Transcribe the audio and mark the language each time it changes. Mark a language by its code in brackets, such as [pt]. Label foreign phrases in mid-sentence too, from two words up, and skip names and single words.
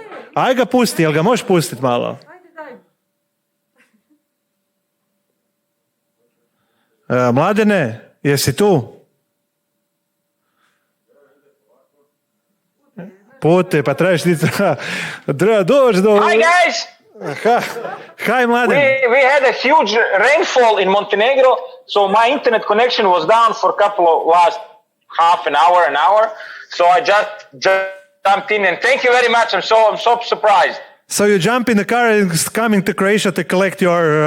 [hr] Aj ga pusti, jel ga možeš pustiti malo? Mladene, jesi tu? Pute, pa trebaš ti... Dođi do... [en] Hi guys! Hi, Mladen. We had a huge rainfall in Montenegro, so my internet connection was down for a couple of last half an hour. So I just jumped in and thank you very much. I'm so surprised. So you jump in the car and coming to Croatia to collect your